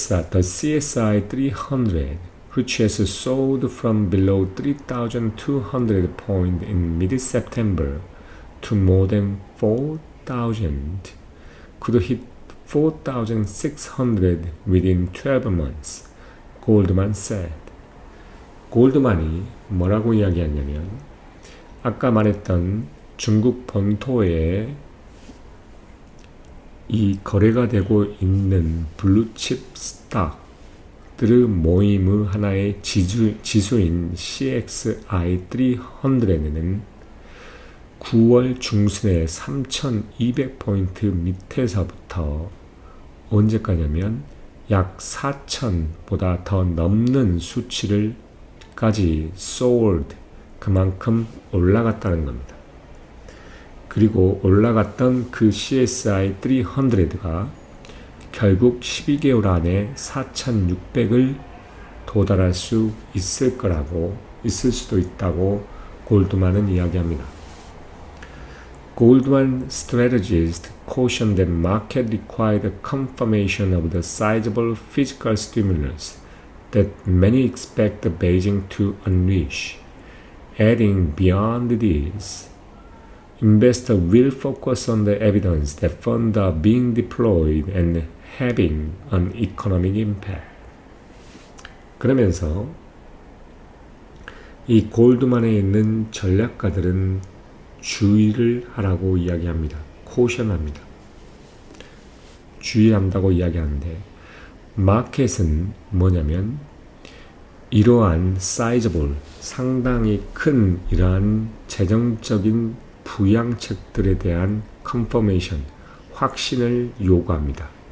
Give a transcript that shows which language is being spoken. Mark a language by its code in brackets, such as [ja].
[en] the CSI 300 which has sold from below 3,200 points in mid-September to more than 4,000 could hit 4,600 within 12 months, Goldman said. [ko] 골드만이 뭐라고 이야기했냐면 아까 말했던 중국 본토에 이 거래가 되고 있는 블루칩 스탁들의 모임의 하나의 지수인 CXI 300에는 9월 중순에 3,200포인트 밑에서부터 언제까지냐면 약 4,000보다 더 넘는 수치를까지 soared 그만큼 올라갔다는 겁니다. 그리고 올라갔던 그 CSI 300가 결국 12개월 안에 4,600을 도달할 수 있을 수도 있다고 골드만은 이야기합니다. [en] Goldman strategists cautioned that market required confirmation of the sizable fiscal stimulus that many expect Beijing to unleash, adding beyond this, investors will focus on the evidence that funds are being deployed and having an economic impact. [ko] 그러면서 이 골드만에 있는 전략가들은 주의를 하라고 이야기합니다. 코션합니다. 주의한다고 이야기하는데 마켓은 뭐냐면 이러한 사이즈볼 상당히 큰 이러한 재정적인 부양책들에 대한 컨퍼메이션 확신을 요구합니다.